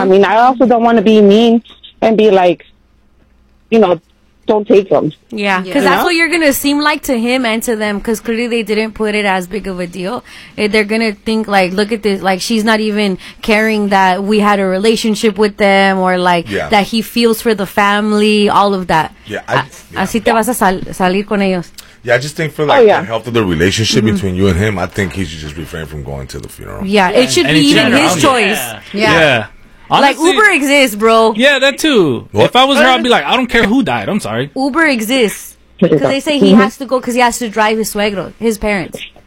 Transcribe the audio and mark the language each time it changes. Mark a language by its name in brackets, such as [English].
[English] I mean, I also don't want to be mean and be like, you know, don't take them. Yeah, because that's what you're going to seem like to him and to them, because clearly they didn't put it as big of a deal. They're going to think like, look at this, like she's not even caring that we had a relationship with them or like that he feels for the family, all of that. Yeah. [Spanish] Así te vas a salir con ellos. [English] Yeah, I just think for like the health of the relationship between you and him, I think he should just refrain from going to the funeral. Yeah, it should be even his choice. Yeah. Honestly, like Uber exists, bro. Yeah, that too. What? If I was her, I'd be like, I don't care who died. I'm sorry. Uber exists because they say he has to go because he has to drive his suegro, his parents.